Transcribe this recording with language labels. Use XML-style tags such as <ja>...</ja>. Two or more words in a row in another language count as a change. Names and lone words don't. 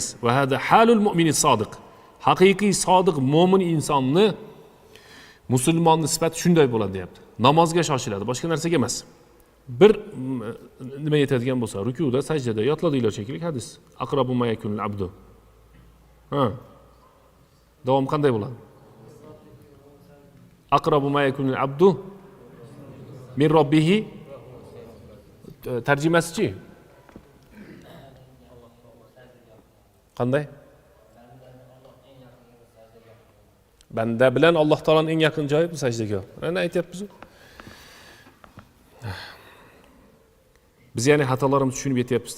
<ar>وهذا حال المؤمن الصادق.</ar> <uz>Haqiqiy sodiq mo'min insonni, musulmonni sifati shunday bo'ladi deyapti. Namozga shoshiladi, boshqa narsaga emas. Bir nima yetadigan bo'lsa, rukuda, sajdada yotladinglar shekilli hadis.</uz> <ar>أقرب ما يكون العبد.</ar> <uz>Davom qanday bo'ladi?</uz> <ar>أقرب ما يكون العبد من ربه.</ar> <uz>Tarjimasi-chi? Qanday? Banda bilan Alloh taoloning eng yaqin joyi bu sajdaga. Mana aytyapmiz. Biz ya'ni xatolarimizni tushunib yetyapmiz-da.</uz>